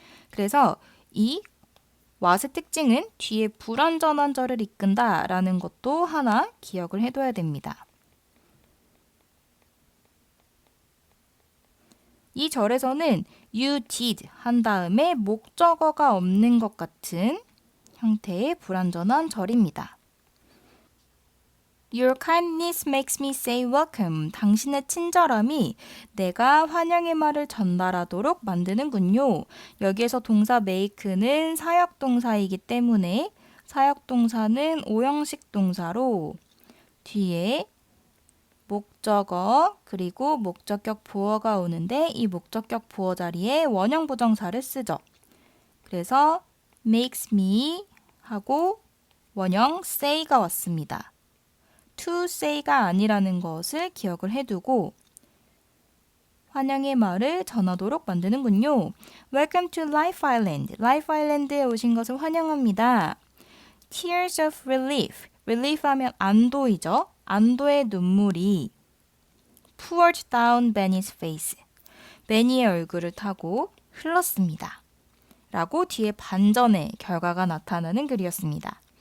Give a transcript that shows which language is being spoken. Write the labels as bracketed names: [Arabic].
[Korean] 그래서 이 what의 특징은 뒤에 불완전한 절을 이끈다라는 것도 하나 기억을 해둬야 됩니다. 이 절에서는 you did 한 다음에 목적어가 없는 것 같은 형태의 불완전한 절입니다. [English] Your kindness makes me say welcome. [Korean] 당신의 친절함이 내가 환영의 말을 전달하도록 만드는군요. 여기에서 동사 make는 사역동사이기 때문에 사역동사는 오형식 동사로 뒤에 목적어 그리고 목적격 보어가 오는데 이 목적격 보어 자리에 원형 부정사를 쓰죠. 그래서 makes me 하고 원형 say가 왔습니다. to say가 아니라는 것을 기억을 해두고 환영의 말을 전하도록 만드는군요. [English] Welcome to Life Island. [Korean] Life Island에 오신 것을 환영합니다. [English] Tears of relief. relief [Korean] 하면 안도이죠. 안도의 눈물이 [English] poured down Benny's face. [Korean] 베니의 얼굴을 타고 흘렀습니다. 라고 뒤에 반전의 결과가 나타나는 글이었습니다.